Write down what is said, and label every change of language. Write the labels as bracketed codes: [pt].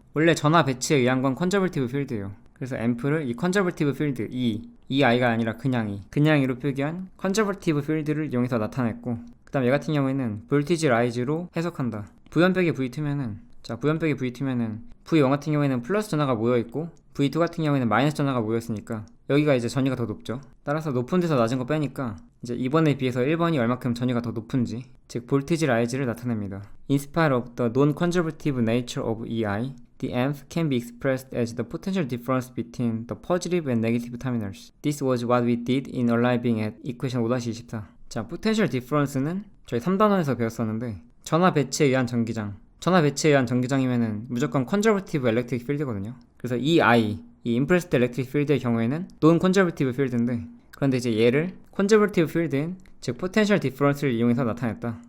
[ko] 원래 전하 배치에 의한 건 컨저버티브 필드예요. 그래서 앰프를 이 컨저버티브 필드 이 I가 아니라 그냥 이로 표기한 컨저버티브 필드를 이용해서 나타냈고, 그 다음 얘 같은 경우에는 볼티지 라이즈로 해석한다. V1 빼기 V2면은 V1 빼기 V2면은 V1 같은 경우에는 플러스 전하가 모여있고 V2 같은 경우에는 마이너스 전하가 모였으니까 여기가 이제 전위가 더 높죠. 따라서 높은 데서 낮은 거 빼니까 이제 2번에 비해서 1번이 얼마큼 전위가 더 높은지, 즉 볼티지 라이즈를 나타냅니다. [en] In spite of the non-conservative nature of EI, the amp can be expressed as the potential difference between the positive and negative terminals. This was what we did in arriving at equation 5-24. [ko] 자, potential difference는 저희 3단원에서 배웠었는데 전하 배치에 의한 전기장. 전하 배치에 의한 전기장이면은 무조건 conservative electric field거든요. 그래서 이 impressed electric field의 경우에는 non-conservative field인데, 그런데 이제 얘를 conservative field인 즉 potential difference를 이용해서 나타냈다.